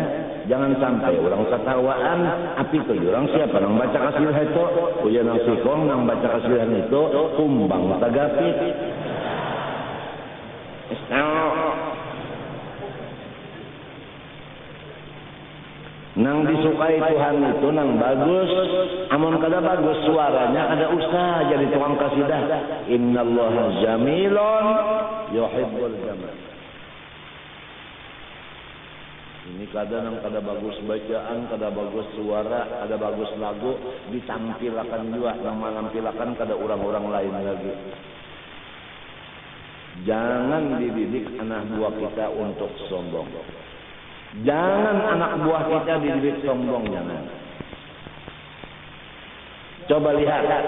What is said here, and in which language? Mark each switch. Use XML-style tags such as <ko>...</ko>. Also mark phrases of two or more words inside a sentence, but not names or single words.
<bjn>Jangan sampai orang ketawaan, api itu orang siapa nang baca kasidah itu, ujian nang sikong nang baca kasidah itu, kumbang tagapit. Nang disukai Tuhan itu nang bagus, amun kada bagus suaranya ada usaha jadi tukang kasidah.</bjn> <ar>إن الله جميل يحب الجمال.</ar> <bjn>Ini kadang kada bagus bacaan, kada bagus suara, kada bagus lagu, ditampilkan juga, yang menampilkan kada orang-orang lain lagi.</bjn> <id>Jangan dididik anak buah kita untuk sombong. Jangan anak buah kita dididik sombong, jangan. Coba lihat.</id>